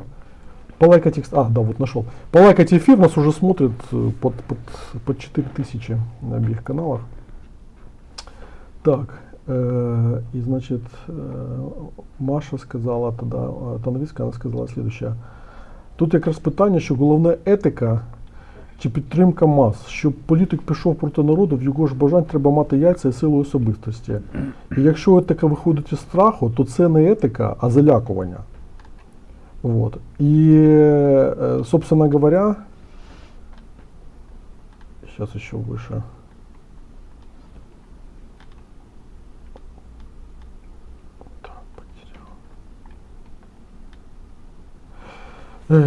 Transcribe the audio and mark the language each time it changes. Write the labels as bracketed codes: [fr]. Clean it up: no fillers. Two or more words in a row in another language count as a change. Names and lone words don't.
[ru] Полайкать их, да, вот нашел. Полайкать эфир, нас уже смотрят под 4000 на обеих каналах. Так, и значит, Маша сказала тогда, Танвіська, она сказала следующее. [uk] Тут якраз питання, що головна етика чи підтримка мас. Щоб політик пішов проти народу, в його ж бажань треба мати яйця і силу особистості. І якщо етика виходить із страху, то це не етика, а залякування. [ru] Вот. И, собственно говоря, сейчас еще выше. Так, потерял.